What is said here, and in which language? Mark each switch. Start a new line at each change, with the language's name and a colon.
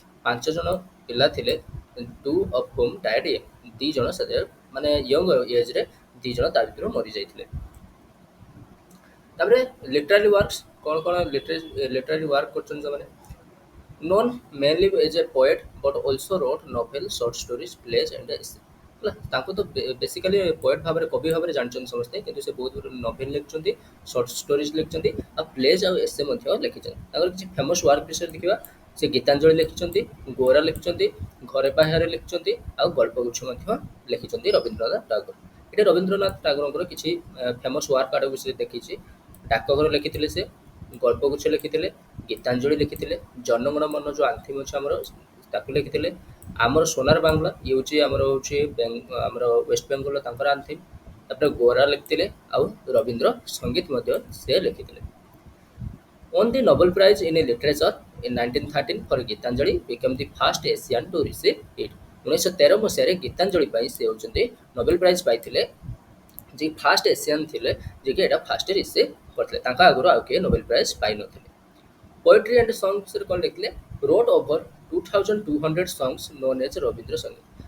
Odia: 5 ଜଣ ପିଲା ଥିଲେ,
English: Two of whom died young.
Odia: 2 ଜଣ ମାନେ ୟଙ୍ଗ ଏଜ୍ରେ 2 ଜଣ ତା ଭିତରୁ ମରିଯାଇଥିଲେ। ତାପରେ ଲିଟରାରୀ ୱାର୍କସ୍, କ'ଣ କ'ଣ ଲିଟରାରୀ ୱାର୍କ କରୁଛନ୍ତି ସେମାନେ।
English: known mainly as a poet but also wrote novel, short stories, plays and essay।
Odia: ହେଲା, ତାଙ୍କୁ ତ ବେସିକାଲି ପୋଏଟ୍ ଭାବରେ କବି ଭାବରେ ଜାଣିଛନ୍ତି ସମସ୍ତେ, କିନ୍ତୁ ସେ ବହୁତ ଗୁଡ଼େ ନଭେଲ୍ ଲେଖିଛନ୍ତି, ସର୍ଟ ଷ୍ଟୋରିଜ୍ ଲେଖିଛନ୍ତି, ଆଉ ପ୍ଲେଜ୍ ଆଉ ଏସେ ମଧ୍ୟ ଲେଖିଛନ୍ତି। ତାଙ୍କର କିଛି ଫେମସ୍ ୱାର୍କ ବିଷୟରେ ଦେଖିବା। ସେ ଗୀତାଞ୍ଜଳି ଲେଖିଛନ୍ତି, ଗୋରା ଲେଖିଛନ୍ତି, ଘରେ ବାହାରେ ଲେଖିଛନ୍ତି, ଆଉ ଗଳ୍ପଗୁଚ୍ଛ ମଧ୍ୟ ଲେଖିଛନ୍ତି ରବୀନ୍ଦ୍ରନାଥ ଟାଗୋର। ଏଠି ରବୀନ୍ଦ୍ରନାଥ ଟାଗୋରଙ୍କର କିଛି ଫେମସ୍ ୱାର୍କ ଆଡ଼ ବିଷୟରେ ଦେଖିଛି। ଡାକଘର ଲେଖିଥିଲେ ସେ, ଗଳ୍ପଗୁଚ୍ଛ ଲେଖିଥିଲେ, ଗୀତାଞ୍ଜଳି ଲେଖିଥିଲେ, ଜନଗଣ ମନ ଯେଉଁ ଆନ୍ଥିମ୍ ଅଛି ଆମର ତାକୁ ଲେଖିଥିଲେ। ଆମର ସୋନାର ବାଂଲା ଇଏ ହେଉଛି ଆମର ୱେଷ୍ଟ ବେଙ୍ଗଲର ତାଙ୍କର ଆନ୍ଥିମ୍। ତାପରେ ଗୋରା ଲେଖିଥିଲେ, ଆଉ ରବୀନ୍ଦ୍ର ସଙ୍ଗୀତ ମଧ୍ୟ ସେ ଲେଖିଥିଲେ।
English: won the Nobel Prize in Literature in 1913 for Gitanjali, became the first Asian to receive it।
Odia: 1913 ମସିହାରେ ଗୀତାଞ୍ଜଳି ପାଇଁ ସେ ହେଉଛନ୍ତି ନୋବେଲ ପ୍ରାଇଜ୍ ପାଇଥିଲେ, ଯେ ଫାଷ୍ଟ ଏସିଆନ୍ ଥିଲେ ଯିଏକି ଏଇଟା ଫାଷ୍ଟ ରିସିଭ୍ କରିଥିଲେ। ତାଙ୍କ ଆଗରୁ ଆଉ କିଏ ନୋବେଲ ପ୍ରାଇଜ୍ ପାଇନଥିଲେ। ପୋଏଟ୍ରି ଆଣ୍ଡ ସଙ୍ଗସରେ କ'ଣ ଲେଖିଲେ।
English: Wrote over 2200 songs known as Rabindra Sangeet.